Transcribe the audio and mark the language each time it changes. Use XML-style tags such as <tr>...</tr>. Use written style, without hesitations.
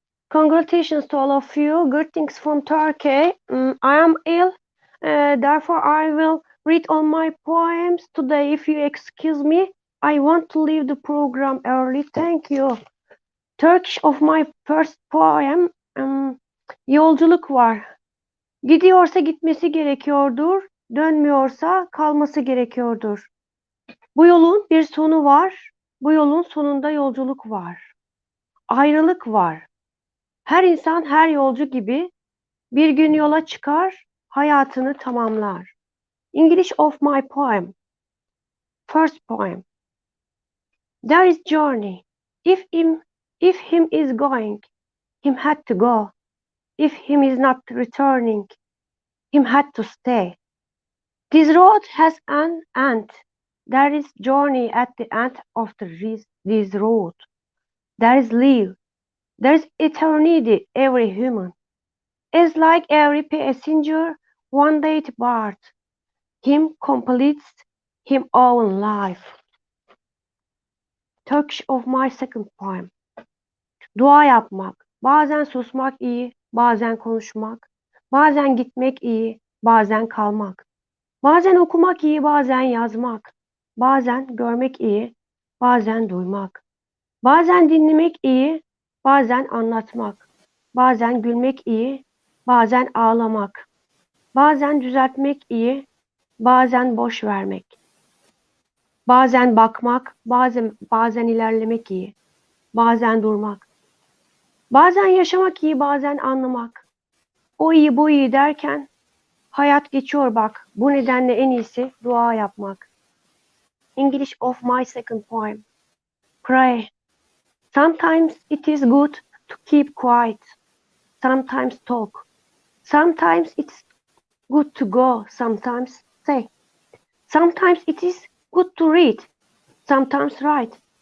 <en>Congratulations to all of you. Greetings from Turkey. I am ill, therefore I will read all my poems today. If you excuse me, I want to leave the program early. Thank you. Turkish of my first poem.</en> <tr>Yolculuk var. Gidiyorsa gitmesi gerekiyordur. Dönmüyorsa kalması gerekiyordur. Bu yolun bir sonu var. Bu yolun sonunda yolculuk var. Ayrılık var. Her insan her yolcu gibi bir gün yola çıkar, hayatını tamamlar.</tr> <en>English of my poem. First poem. There is journey. If him is going, him had to go. If him is not returning, him had to stay. This road has an end. There is journey at the end of this road. There is life. There is eternity, every human. As like every passenger, one day depart. Him completes him own life. Turkish of my second poem.</en> <tr>Dua yapmak. Bazen susmak iyi, bazen konuşmak. Bazen gitmek iyi, bazen kalmak. Bazen okumak iyi, bazen yazmak. Bazen görmek iyi, bazen duymak. Bazen dinlemek iyi, bazen anlatmak. Bazen gülmek iyi, bazen ağlamak. Bazen düzeltmek iyi, bazen boş vermek. Bazen bakmak, bazen ilerlemek iyi. Bazen durmak. Bazen yaşamak iyi, bazen anlamak. O iyi bu iyi derken hayat geçiyor bak. Bu nedenle en iyisi dua yapmak.</tr> <en>English of my second poem. Pray. Sometimes it is good to keep quiet. Sometimes talk. Sometimes it's good to go. Sometimes say. Sometimes it is good to read. Sometimes write.</en>